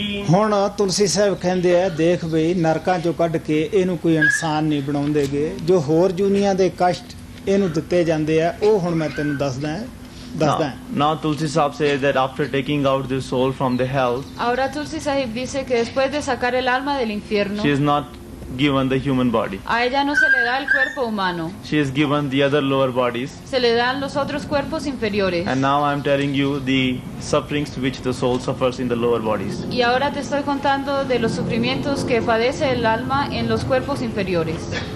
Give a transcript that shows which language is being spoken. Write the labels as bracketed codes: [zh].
[pa] ਹੁਣ ਤੁਲਸੀ ਸਾਹਿਬ ਕਹਿੰਦੇ ਆ, ਦੇਖ ਬਈ ਨਰਕਾਂ ਚੋਂ ਕੱਢ ਕੇ ਇਹਨੂੰ ਕੋਈ ਇਨਸਾਨ ਨਹੀਂ ਬਣਾਉਂਦੇਗੇ, ਜੋ ਹੋਰ ਜੂਨੀਆਂ ਦੇ ਕਸ਼ਟ ਇਹਨੂੰ ਦਿੱਤੇ ਜਾਂਦੇ ਆ ਉਹ ਹੁਣ ਮੈਂ ਤੈਨੂੰ ਦੱਸਦਾ। [en] Now Tulsi Sahab says that after taking out the soul from the hell, [es] Ahora Tulsi Sahib dice que después de sacar el alma del infierno, [en] she is not given the human body. [es] a ella no se le da el cuerpo humano, [en] She is given the other lower bodies. [es] se le dan los otros cuerpos inferiores. [en] And now I am telling you the sufferings which the soul suffers in the lower bodies. [es] Y ahora te estoy contando de los sufrimientos que padece el alma en los cuerpos inferiores.